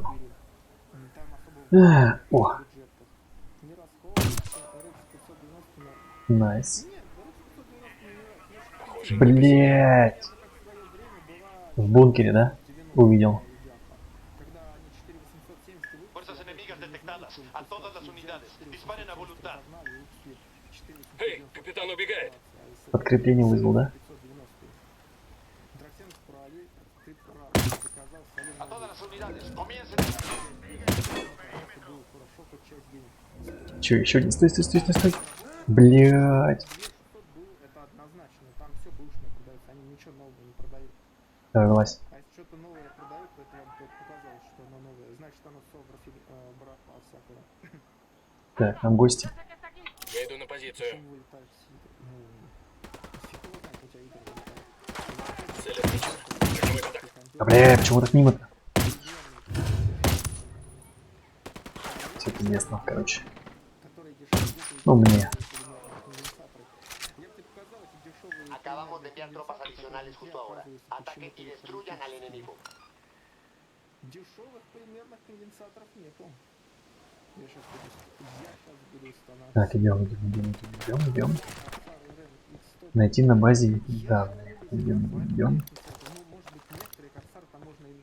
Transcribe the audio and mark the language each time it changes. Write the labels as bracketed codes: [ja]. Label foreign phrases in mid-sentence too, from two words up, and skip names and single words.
[ru] там особо О, бюджетов. Не расходуется, RX 590 на... найс. Нет, RX 590 не нравится. Похоже, Блять. Как в свое время была В бункере, да? 90 Увидел. когда они 4870 выпустили, [es] Fuerzas enemigas detectadas. A todas las unidades. Disparen a voluntad. [ru] погнали и ушли. Эй, капитан убегает. Подкрепление вызвал, да? 590. Драксенс пролил, ты прав. Заказал [es] A todas [ru] солидный [es] las unidades. Comiencen. [ru] это было хорошо, хоть часть денег. Че, еще один? Стой, стой, стой, стой, стой. Блять. 2600 был, это однозначно. Там все бэушное продается, они ничего нового не продают. Давай, вылазь. А если что-то новое продают, то это вам показалось, что оно новое. Значит, оно все братва всякого. Так, там гости. Я иду на позицию. Чем вылетают с игр? Ну, фиг его знает, у тебя игры вылетают. Цель отмечена. Прямой контакт. А, бля, почему так мимо-то? Все это местно, короче. Которые дешевые. Ну, мне. Я бы тебе показал эти дешевые. [es] Acabamos de enviar tropas adicionales justo ahora. Ataquen y destruyan al enemigo. [ru] Дешевых примерных конденсаторов нету. Я сейчас буду устанавливать. Так, идем. Найти на базе данные. Идем. Ну, может быть, некоторые корсары там можно и...